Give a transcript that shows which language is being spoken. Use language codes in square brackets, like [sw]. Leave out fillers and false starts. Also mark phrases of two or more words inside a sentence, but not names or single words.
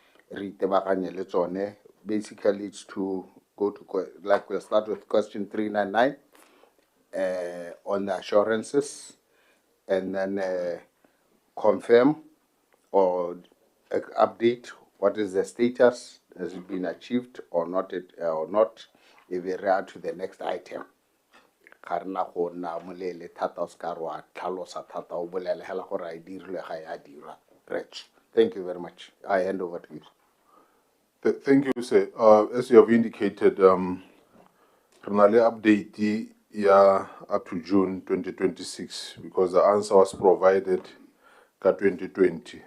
[en] Basically, it's to go to, like, we'll start with question 399 on the assurances, and then confirm or update what is the status, has it been achieved or not, or not, if we react to the next item. [tn] Karna go na molele thata o ska rwa tlhalosa thata o bolele hela gore a dirile ga ya dira. [en] Rich, thank you very much. I hand over to you. Thank you, sir. As you have indicated, Renale update ya up to June 2026, because the answer was provided ka 2020.